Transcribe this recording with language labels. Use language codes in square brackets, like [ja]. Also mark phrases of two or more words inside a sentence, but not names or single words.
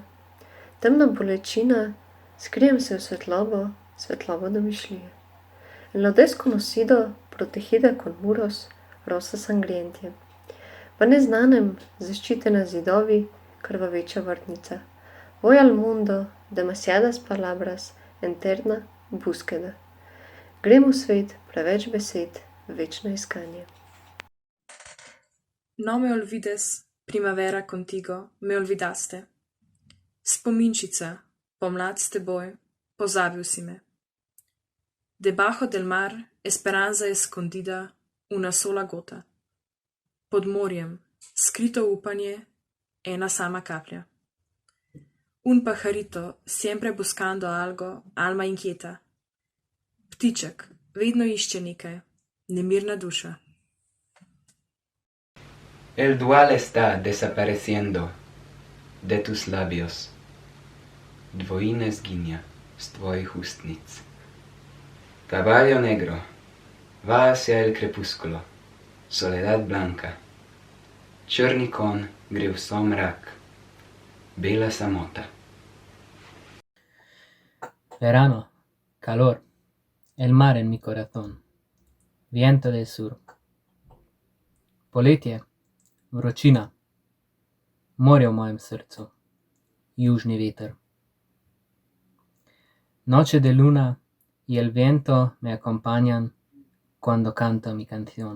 [sl] Temna bolečina, skrijem se v svetlobo, svetlobo domišljije. [es] En lo desconocido, protegida con muros, rosa sangrientia. [sl] V neznanem, zaščitena zidovi, krvaveča vrtnica. [es] Voy al mundo, demasiadas palabras, eterna búsqueda. [sl] Grem v svet, preveč besed, večno iskanje. [es] No me olvides, primavera contigo, me olvidaste. [sl] Spominčica, pomlad s teboj, pozabil si me. [es] Debajo del mar, esperanza escondida, una sola gota. [sl] Pod morjem, skrito upanje, ena sama kaplja. [es] Un pajarito, siempre buscando algo, alma inquieta. [sl] Ptiček, vedno išče nekaj, nemirna duša. [es] El dual está desapareciendo de tus labios. [sl] Dvojine zginja s tvojih ustnic. [es] Caballo negro, va hacia el crepúsculo, soledad blanca. [sl] Črni konj gre v somrak, bela samota. [es] Verano, calor, el mar en mi corazón, viento del sur. [sl] Poletje, vročina, morje v mojem srcu, južni veter. [es] Noche de luna y el viento me acompañan cuando canto mi canción.